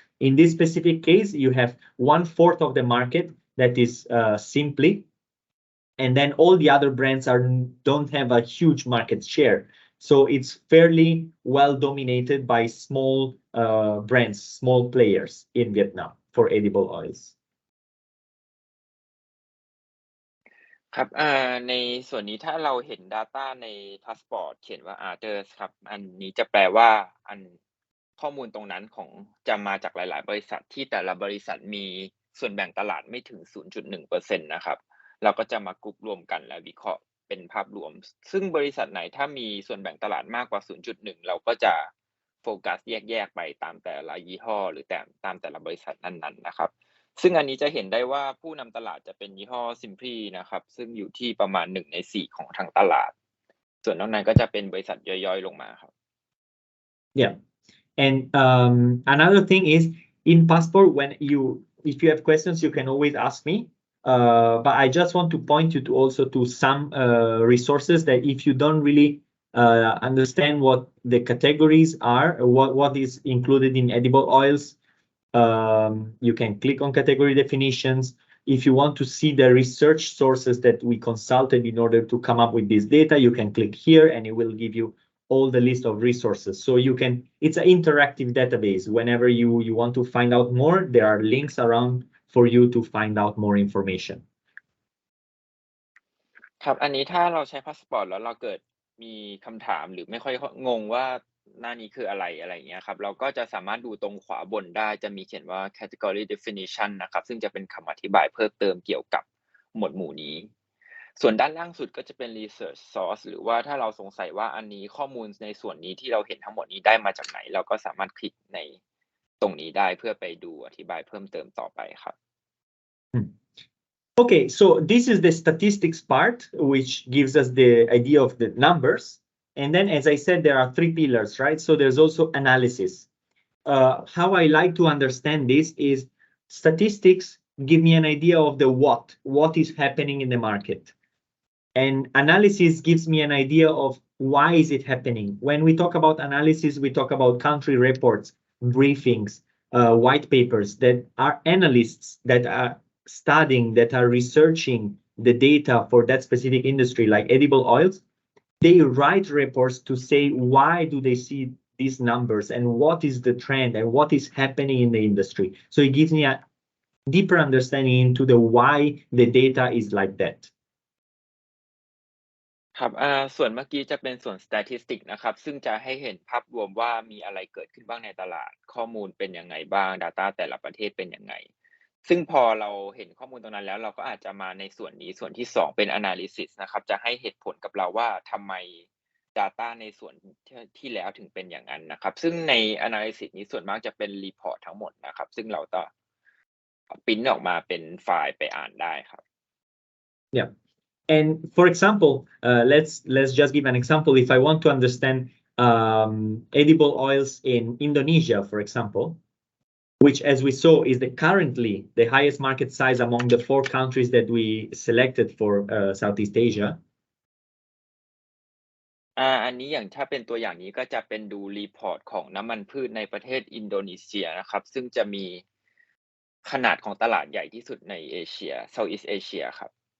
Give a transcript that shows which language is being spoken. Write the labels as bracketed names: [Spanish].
[English] In this specific case, you have 1/4 of the market that is Simply, and then all the other brands don't have a huge market share. So it's fairly well dominated by small brands, small players in Vietnam for edible oils. [Thai] ครับในส่วนนี้ถ้าเราเห็น data ในพาสปอร์ตเขียนว่า others ครับอันนี้จะแปลว่าข้อมูลตรงนั้นจะมาจากหลายๆบริษัทที่แต่ละบริษัทมีส่วนแบ่งตลาดไม่ถึง 0.1% นะครับเราก็จะมากรุ๊ปรวมกันและวิเคราะห์เป็นภาพรวมซึ่งบริษัทไหนถ้ามีส่วนแบ่งตลาดมากกว่า 0.1 เราก็จะ โฟกัสแยกไปตามแต่ละยี่ห้อหรือตามแต่ละบริษัทนั้นๆนะครับซึ่งอันนี้จะเห็นได้ว่าผู้นำตลาดจะเป็นยี่ห้อ Simply นะครับซึ่งอยู่ที่ประมาณ1 ใน 4ของทางตลาดส่วนนอกนั้นก็จะเป็นบริษัทย่อยๆลงมาครับ [English] Yeah. And another thing is in passport, if you have questions, you can always ask me. But I just want to point you to some resources that if you don't really understand what the categories are, what is included in edible oils, you can click on category definitions. If you want to see the research sources that we consulted in order to come up with this data, you can click here and it will give you all the list of resources. So it's an interactive database. Whenever you want to find out more, there are links around for you to find out more information. [Thai] ครับอันนี้ถ้าเราใช้พาสปอร์ตแล้วเราเกิดมีคำถามหรือไม่ค่อยงงว่าหน้านี้คืออะไรอย่างเงี้ยครับเราก็จะสามารถดูตรงขวาบนได้จะมีเขียนว่า category definition นะครับซึ่งจะเป็นคำอธิบายเพิ่มเติมเกี่ยวกับหมวดหมู่นี้ส่วนด้านล่างสุดก็จะเป็น research source หรือว่าถ้าเราสงสัยว่าอันนี้ข้อมูลในส่วนนี้ที่เราเห็นทั้งหมดนี้ได้มาจากไหนเราก็สามารถคลิกในตรงนี้ได้เพื่อไปดูอธิบายเพิ่มเติมต่อไปครับ [English] Okay, so this is the statistics part, which gives us the idea of the numbers. And then, as I said, there are 3 pillars, right? So there's also analysis. How I like to understand this is statistics give me an idea of the what is happening in the market. And analysis gives me an idea of why is it happening. When we talk about analysis, we talk about country reports, briefings, white papers that are analysts that are studying, that are researching the data for that specific industry, like edible oils. They write reports to say why do they see these numbers and what is the trend and what is happening in the industry. So it gives me a deeper understanding into the why the data is like that. [Thai] ครับส่วนเมื่อกี้จะเป็นส่วน statistic นะครับซึ่งจะให้เห็นภาพรวมว่ามีอะไรเกิดขึ้นบ้างในตลาดข้อมูลเป็นยังไงบ้าง data แต่ละประเทศเป็นยังไงซึ่งพอเราเห็นข้อมูลตรงนั้นแล้วเราก็อาจจะมาในส่วนนี้ส่วนที่2เป็น analysis นะครับจะให้เหตุผลกับเราว่าทำไม data ในส่วนที่แล้วถึงเป็นอย่างนั้นนะครับซึ่งใน analysis นี้ส่วนมากจะเป็น report ทั้งหมดนะครับซึ่งเราจะปริ้นท์ออกมาเป็นไฟล์ไปอ่านได้ครับ [English] Yeah. And for example, let's just give an example. If I want to understand edible oils in Indonesia, for example, which, as we saw, is currently the highest market size among the 4 countries that we selected for Southeast Asia. [Thai] อันนี้อย่างถ้าเป็นตัวอย่างนี้ก็จะเป็นดูรีพอร์ตของน้ำมันพืชในประเทศอินโดนีเซียนะครับซึ่งจะมีขนาดของตลาดใหญ่ที่สุดในเอเชีย Southeast Asia ครับ